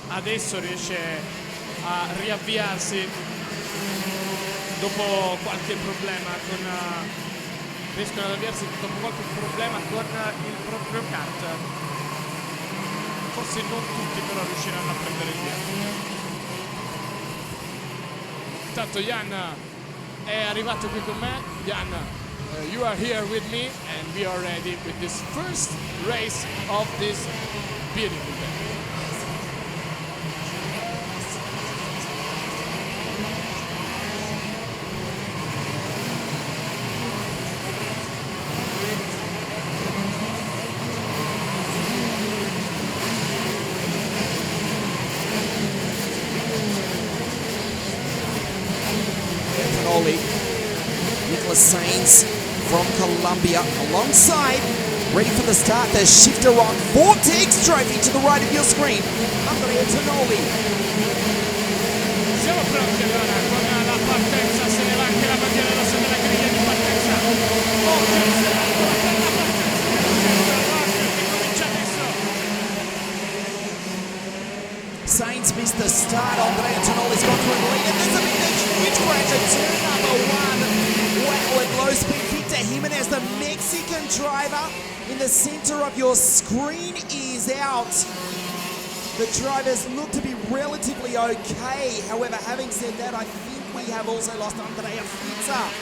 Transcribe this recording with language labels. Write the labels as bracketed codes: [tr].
[it] Adesso riesce a riavviarsi dopo qualche problema riescono ad avviarsi dopo qualche problema con il proprio kart. Forse non tutti però riusciranno a prendere il via. Intanto Jan è arrivato qui con me. [en] Jan, you are here with me and we are ready with this first race of this beautiful day. Columbia alongside, ready for the start, the Shifter ROK Vortex trophy to the right of your screen, Andrea Tonoli. [it] Siamo pronti allora con la partenza, se ne va anche la bandiera rossa della griglia di partenza. Vortex per la partenza che comincia adesso. [en] Sainz missed the start. Andrea Tonoli's got through the lead, and there's a huge crash at turn number one. Wow, at low speed, Victor Jimenez, the Mexican driver, in the center of your screen is out. The drivers look to be relatively okay. However, having said that, I think we have also lost Andrea Fritza.